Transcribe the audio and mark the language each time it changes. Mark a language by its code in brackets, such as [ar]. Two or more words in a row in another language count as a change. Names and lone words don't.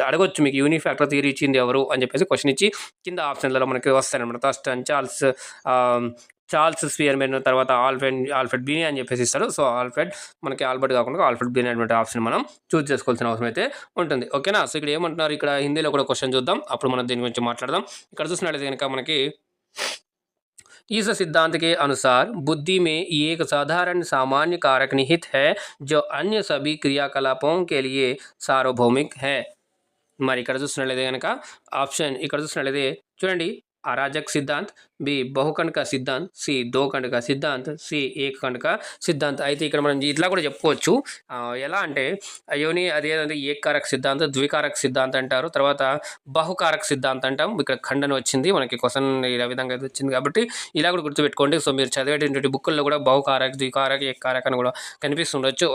[te] అడగొచ్చు మీకు [en] unifactor theory [te] ఇచ్చింది ఎవరు అని చెప్పేసి క్వశ్చన్ ఇచ్చి కింద ఆప్షన్లలో మనకి వస్తాయన్నమాట. ఫస్ట్ చార్ల్స్ స్పియర్మెన్, తర్వాత ఆల్ఫ్రెడ్ బినే అని చెప్పేసి ఇస్తారు. సో ఆల్ఫ్రెడ్ మనకి ఆల్బర్ట్ కాకుండా ఆల్ఫ్రెడ్ బినే అనేటువంటి ఆప్షన్ మనం చూస్ చేసుకోవాల్సిన అవసరం అయితే ఉంటుంది. ఓకేనా. సో ఇక్కడ ఏమంటున్నారు, ఇక్కడ హిందీలో కూడా క్వశ్చన్ చూద్దాం, అప్పుడు మనం దీని గురించి మాట్లాడదాం. ఇక్కడ చూసినట్లయితే కనుక మనకి [hi] इस सिद्धांत के अनुसार बुद्धि में एक साधारण सामान्य कारक निहित है जो अन्य सभी क्रियाकलापों के लिए सार्वभौमिक है. [te] మరి ఇక్కడ చూసినట్లయితే కనుక ఆప్షన్ ఇక్కడ చూసినట్లయితే చూడండి, [hi] अराजक सिद्धांत, बी बहुखंड का सिद्धांत, सी दो खंड का सिद्धांत, सी एक खंड का సిద్ధాంత్. [te] అయితే ఇక్కడ మనం ఇట్లా కూడా చెప్పుకోవచ్చు. ఎలా అంటే యోని అదేంటే ఏకకారక సిద్ధాంత, ద్వికారక సిద్ధాంత అంటారు, తర్వాత బహుకారక సిద్ధాంత అంటాం. ఇక్కడ ఖండన వచ్చింది మనకి క్వశ్చన్ ఈ విధంగా వచ్చింది కాబట్టి ఇలా కూడా గుర్తుపెట్టుకోండి. సో మీరు చదివేటువంటి బుక్కుల్లో కూడా బహుకారక, ద్వికారక, ఏకకారక అని కూడా కనిపిస్తుండొచ్చు.